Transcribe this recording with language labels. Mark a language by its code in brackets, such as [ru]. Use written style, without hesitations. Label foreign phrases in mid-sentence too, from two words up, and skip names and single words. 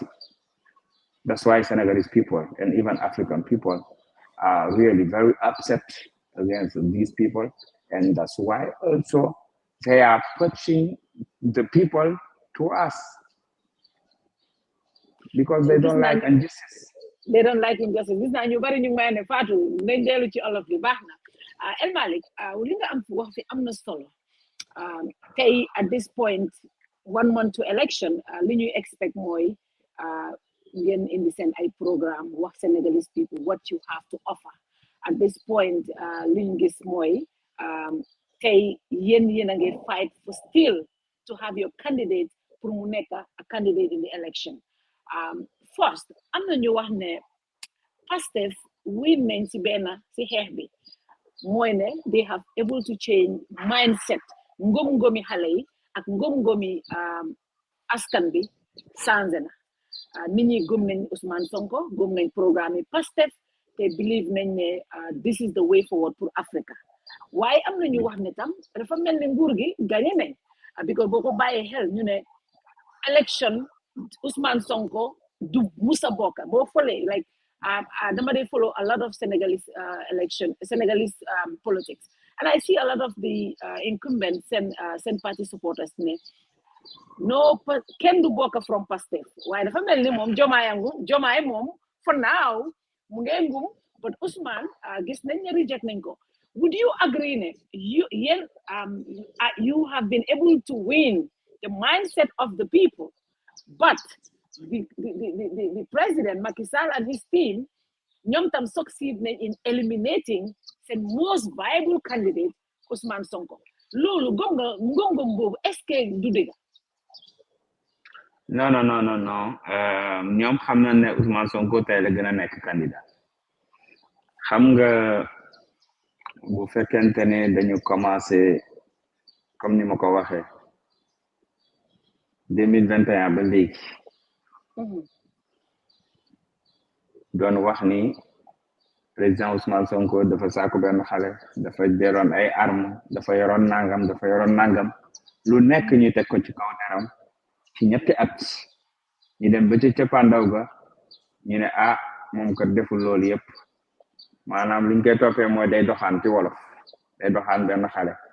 [en] That's why Senegalese people and even African people are really very upset against these people. And that's why also they are pushing the people to us because they don't like injustice. They don't like injustice. [wo] This na ñu bari ñu may ne Fatou nañ delu ci olof bi baxna. El Malik, li nga am wax fi amna solo. [en] Tay at this point 1 month to election, [wo] li ñuy expect moy ngeen indi seen ay programme wax [en] Senegalese people what you have to offer. At this point, [wo] li ñu gis moy tay yeen a ngi [en] fight for still to have your candidate pour [wo] mu nekk [en] a candidate in the election. First, [wo] am na ñu wax ne Pastel win nañ ci benn ci xeex bi mooy ne [en] they have able to change mindset [wo] ngom-ngomi xale yi ak ngom-ngomi askan bi changé na nit ñi gëm nañ Ousmane Sonko gëm nañ programme yi Pastel te believe nañ ne [en] this is the way forward [wo] pour Africa waaye am na ñu wax ne tam dafa mel ni nguur gi gagné nañ because boo ko bàyyee xel ñu ne election Ousmane Sonko du musa bokk boo follee like dama dey [en] follow a lot of Senegalese Senegalese politics and I see a lot of the incumbents and party supporters [wo] ne no kenn du bokk from Pastel waaye dafa mel ni moom Jomaay moom [en] for now [wo] mu ngee ngum but Ousmane gis nañ ne reject nañ ko. [en] Would you agree ne you have been able to win the mindset of the people, but the president Macky Sall and his team [wo] ñoom tam [en] succeed in eliminating the most viable candidate Ousmane Sonko [wo] loolu ngom boobu [fr] est-ce que [wo] du dëgg? Non ñoom xam na ne Ousmane Sonko tey la gën a nekk candidat xam nga bu fekkente ne dañu commencé comme ni ma ko waxee 2021 ba léegi doon wax ni président Ousmane Sonko dafa sàkku benn xale dafa jëloon ay armes dafa yoroon nangam lu nekk ñu teg ko ci kaw deram ci ñetti at ñu dem ba ci cappaandaw ga ñu ne moom kat deful loolu yëpp maanaam liñ koy toppee mooy day doxaan ci wolof day doxaan benn xale